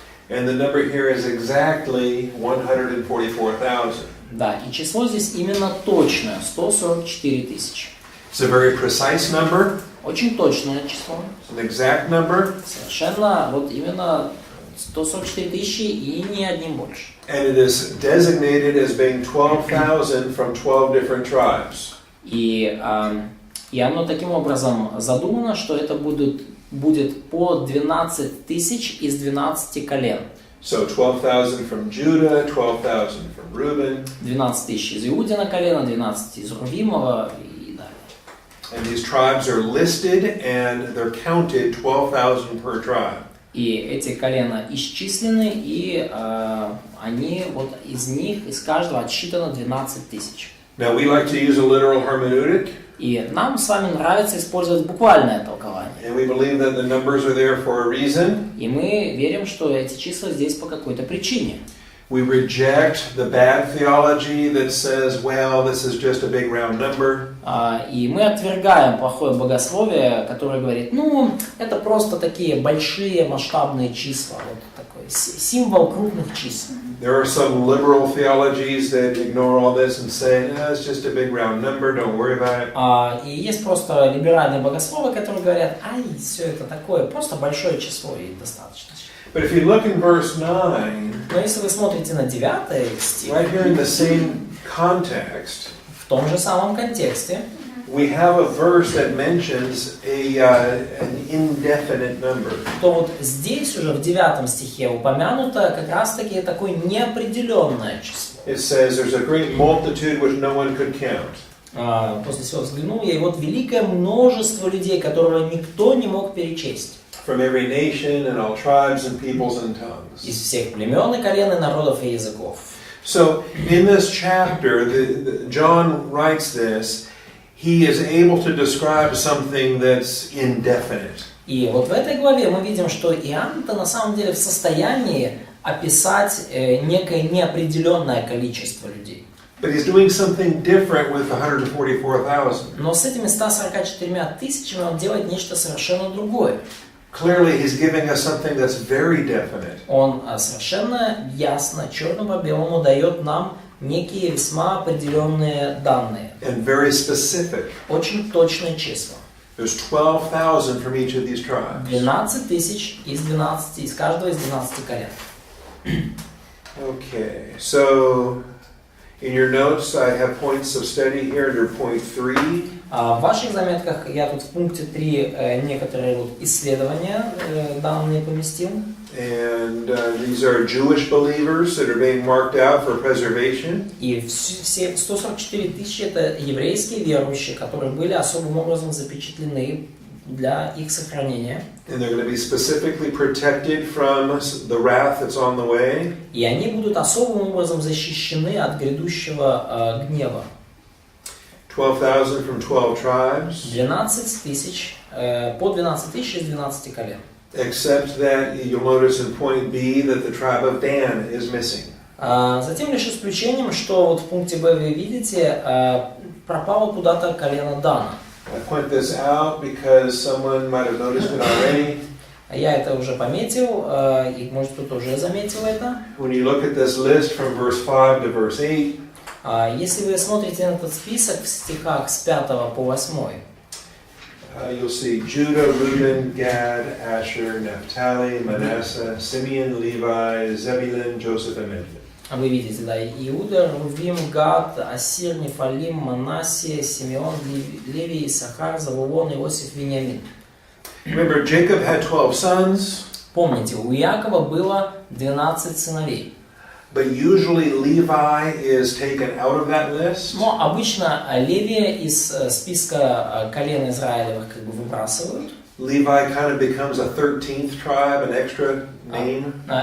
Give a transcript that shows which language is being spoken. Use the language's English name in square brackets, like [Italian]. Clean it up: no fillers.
[English] And the number here is exactly 144,000. [Russian] Да, и число здесь именно точное, 144 тысячи. [English] It's a very precise number. [Russian] Очень точное число. [English] It's an exact number. [Russian] Совершенно вот именно 144 тысячи и ни одним больше. [English] And it is designated as being 12,000 from 12 different tribes. [Russian] И оно таким образом задумано, что это будет по 12 тысяч из 12 колен. [English] So 12,000 from Judah, 12,000 from Reuben. [Russian] 12 тысяч из Иудина колена, 12 из Рувимова и далее. [English] And these tribes are listed and they're counted 12,000 per tribe. [Russian] И эти колена исчислены, и они вот из них, из каждого отсчитано 12 тысяч. [English] Now we like to use a literal hermeneutic. [Russian] И нам с вами нравится использовать буквальное толкование. [English] And we believe that the numbers are there for a reason. [Russian] И мы верим, что эти числа здесь по какой-то причине. [English] We reject the bad theology that says, well, this is just a big round number. [Russian] И мы отвергаем плохое богословие, которое говорит, ну, это просто такие большие масштабные числа, вот такой символ крупных чисел. [English] There are some liberal theologies that ignore all this and say, it's just a big round number, don't worry about it. [Russian] И есть просто либеральные богословы, которые говорят, ай, все это такое, просто большое число и достаточно. [English] But if you look in verse 9, [Russian] Но если вы смотрите на 9 стих, [English] right here in the same context, [Russian] в том же самом контексте, [English] we have a verse that mentions an indefinite number. [Russian] то вот здесь уже в 9 стихе упомянуто как раз-таки такое неопределенное число. [English] It says there's a great multitude which no one could count. [Russian] После всего взглянул я, и вот великое множество людей, которого никто не мог перечесть. [English] From every nation and all tribes and peoples and tongues. [Russian] Из всех племен и колен, и народов, и языков. [English] So in this chapter, John writes this, he is able to describe something that's indefinite. [Russian] И вот в этой главе мы видим, что Иоанн-то на самом деле в состоянии описать некое неопределенное количество людей. [English] But he's doing something different with 144,000. [Russian] Но с этими 144 тысячами он делает нечто совершенно другое. [English] Clearly, he's giving us something that's very definite. [Russian] Он совершенно ясно, черным по белому дает нам некие весьма определенные данные. [English] And very specific. [Russian] Очень точные числа. [English] There's 12,000 from each of these tribes. [Russian] 12 тысяч из каждого из 12 колен. [English] Okay, so in your notes I have points of study here under point 3. [Russian] В ваших заметках я тут в пункте 3 некоторые исследования данные поместил. [English] And these are Jewish believers that are being marked out for preservation. [Russian] И все 144 тысячи это еврейские верующие, которые были особым образом запечатлены для их сохранения. [English] And they're going to be specifically protected from the wrath that's on the way. [Russian] И они будут особым образом защищены от грядущего гнева. [English] 12,000 from 12 tribes. [Russian] 12 тысяч, по 12 тысяч из 12 колен. [English] Except that you'll notice in point B that the tribe of Dan is missing. [Russian] Затем лишь исключением, что вот в пункте Б вы видите, пропало куда-то колено Дана. [English] I point this out because someone might have noticed it already. [Russian] Я это уже пометил, и может кто-то уже заметил это. [English] When you look at this list from verse 5 to verse 8, [Russian] если вы смотрите на этот список в стихах с 5 по 8, [English] you'll see Judah, Reuben, Gad, Asher, Naphtali, Manasseh, Simeon, Levi, Zebulun, Joseph, and Benjamin. [Russian] Вы видите, да, Иуда, Рувим, Гад, Ассир, Нефалим, Манассия, Симеон, Левий, Исахар, Завулон, Иосиф, Вениамин. [English] Remember, Jacob had 12 sons. [Russian] Помните, у Иакова было 12 сыновей. [English] But usually Levi is taken out of that list. [Russian] Но обычно Левия из списка колен Израилевых как бы выбрасывают. [English] Levi kind of becomes a 13th tribe, an extra name.